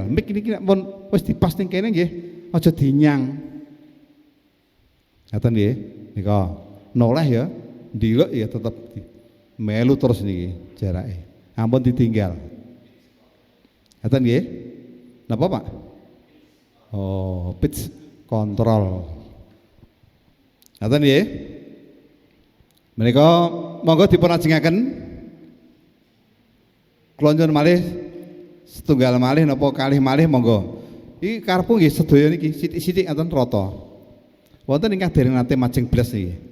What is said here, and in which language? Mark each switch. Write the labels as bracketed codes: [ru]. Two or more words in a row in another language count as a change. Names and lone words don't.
[jv] Mik niki nek pun wis dipas ning kene nggih, aja dinyang. Ngaten nggih. Nika noleh ya, ndiluk ya tetep melu terus niki jarake. Ampun ditinggal. Ngaten nggih? Napa, Pak? [en] Oh, pitch control. [jv] Ngaten nggih? Menika monggo dipun ajengaken. Kula nyuwun malih setunggal malih napa kalih malih monggo. Iki karepku nggih sedaya niki sithik-sithik ngaten rata. Wonten ingkang dereng nate majeng blas niki.